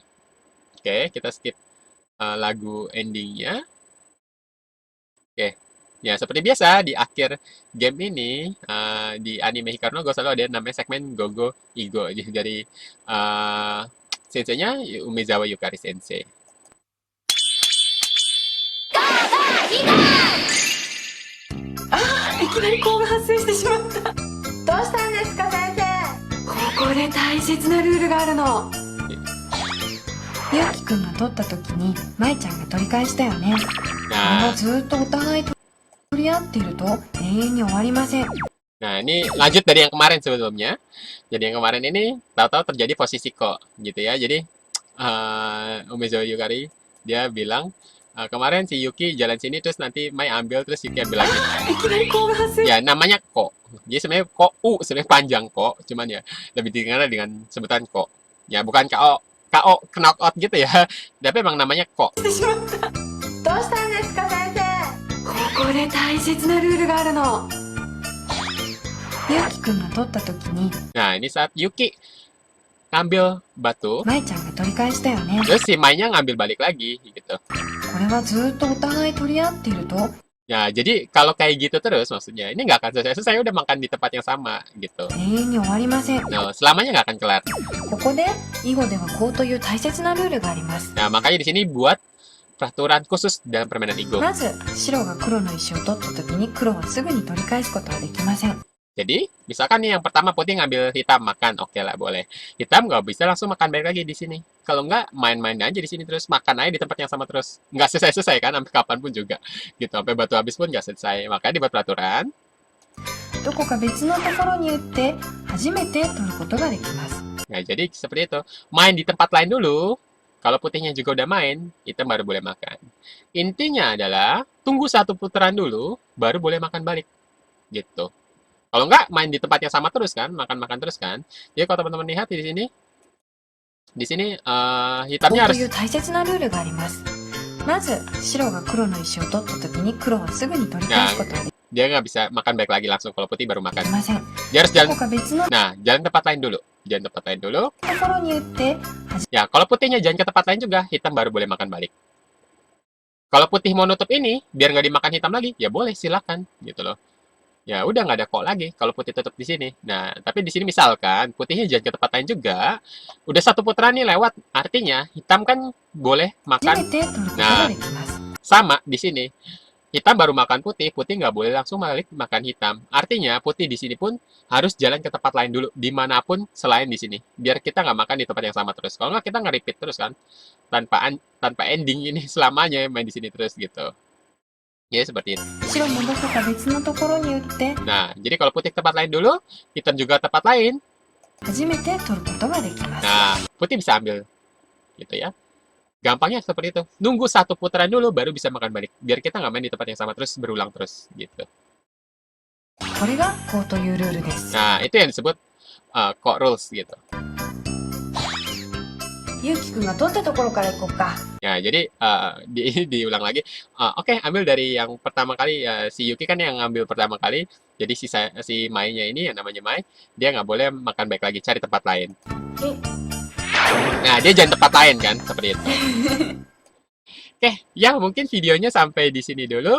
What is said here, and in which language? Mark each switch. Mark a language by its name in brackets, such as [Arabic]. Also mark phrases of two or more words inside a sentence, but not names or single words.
[Indonesian] Oke, kita skip lagu endingnya. Oke, ya seperti biasa di akhir game ini di anime Hikaru no Go selalu ada namanya segmen Gogo Igo jadi dari senseinya Umezawa Yukari Sensei. [Japanese] いきなりコール発生してしまった。どうしたんですか、先生。ここで大切なルールがあるの。ゆうきくんが取った時にまいちゃんが取り返したよね。これ [Indonesian] Nah, [Japanese] はずっとお互い取り合っていると永遠に終わりません。 [Indonesian] nah ini lanjut dari yang kemarin sebelumnya. Jadi yang kemarin ini tahu-tahu terjadi posisi kok gitu ya. Jadi Umezawa Yukari Dia bilang, kemarin si Yuki jalan sini terus nanti Mai ambil terus Yuki ambil lagi. [Japanese] いきなりコール発生 [Indonesian] Ya namanya Ko. Jadi sebenarnya Ko U sebenarnya panjang Ko, cuman ya lebih dikenal dengan sebutan Ko. Ya bukan KO KO knockout gitu ya. Tapi emang namanya Ko. [Japanese] してしまったどうしたんですか先生ここで大切なルールがあるのゆうきくんが取った時に [Indonesian] Nah, ini saat Yuki ngambil batu, [Japanese] 舞ちゃんが取り返したよね。 [Indonesian] terus si Mai-nya ngambil balik lagi gitu. [Japanese] これはずーっとお互い取り合っていると [Indonesian] Ya, jadi kalau kayak gitu terus maksudnya, ini nggak akan selesai. Saya udah makan di tempat yang sama gitu. [Japanese] 永遠に終わりません。 [Indonesian] Nah, selamanya nggak akan kelar. [Japanese] ここで囲碁ではこうという大切なルールがあります。 [Indonesian] Nah, makanya di sini buat peraturan khusus dalam permainan Igo. [Japanese] まず白が黒の石を取った時に黒はすぐに取り返すことはできません。 [Indonesian] Jadi, misalkan nih yang pertama putih ngambil hitam makan, oke lah boleh. Hitam nggak bisa langsung makan balik lagi di sini. Kalau nggak, main-main aja di sini terus makan aja di tempat yang sama terus. Nggak selesai-selesai kan, sampai kapanpun juga. Gitu, sampai batu habis pun nggak selesai. Makanya dibuat peraturan. [Japanese] どこか別のところに打って初めて取ることができます。 [Indonesian] Nah, jadi seperti itu. Main di tempat lain dulu. Kalau putihnya juga udah main, hitam baru boleh makan. Intinya adalah, tunggu satu putaran dulu, baru boleh makan balik. Gitu. Kalau nggak, main di tempat yang sama terus kan, makan-makan terus kan. Jadi kalau teman-teman lihat di sini [Japanese] こう [Indonesian] hitamnya [Japanese] と [Indonesian] harus [Japanese] いう大切なルールがあります。まず白が黒の石を取った時に黒はすぐに取り返すことはで [Indonesian] dia nggak bisa makan balik lagi langsung kalau putih baru [Japanese] き [Indonesian] makan. [Japanese] ません。 [Indonesian] Dia harus [Japanese] ど [Indonesian] jalan. [Japanese] こか別のと [Indonesian] Nah, jalan tempat lain dulu. Jalan tempat lain dulu. [Japanese] ころに打って [Indonesian] Ya, kalau putihnya jalan ke tempat lain juga, hitam baru boleh makan balik. Kalau putih mau nutup ini, biar nggak dimakan hitam lagi, ya boleh silakan gitu loh. Ya udah nggak ada kok lagi kalau putih tutup di sini. Nah, tapi di sini misalkan putihnya jalan ke tempat lain juga, udah satu putaran nih lewat, artinya hitam kan boleh [Japanese] 初め [Indonesian] makan [Japanese] て取ることができます。 [Indonesian] sama di sini. Hitam baru makan putih, putih nggak boleh langsung balik makan hitam. Artinya putih di sini pun harus jalan ke tempat lain dulu, dimanapun selain di sini. Biar kita nggak makan di tempat yang sama terus. Kalau nggak kita nge-repeat terus kan, tanpa ending ini selamanya main di sini terus gitu. Ya seperti itu. [Japanese] 白もどこか別のところに打って [Indonesian] Nah, jadi kalau putih ke tempat lain dulu, hitam juga tempat lain. [Japanese] 初めて取ることができます。 [Indonesian] Nah, putih bisa ambil. Gitu ya. Gampangnya seperti itu. Nunggu satu putaran dulu baru bisa makan balik. Biar kita nggak main di tempat yang sama terus, berulang terus gitu. [Japanese] これがこうというルールです。 [Indonesian] Nah, itu yang disebut [English] core rules [Indonesian] gitu. [Japanese] ゆうきくんが取ったところから行こうか [Indonesian] Ya, jadi diulang lagi. Oke, ambil dari yang pertama kali. Si Yuki kan yang ngambil pertama kali. Jadi si Mai-nya ini, yang namanya Mai, dia nggak boleh makan baik lagi, cari tempat lain. Nah, dia jangan tempat lain kan, seperti itu. Oke, ya mungkin videonya sampai di sini dulu.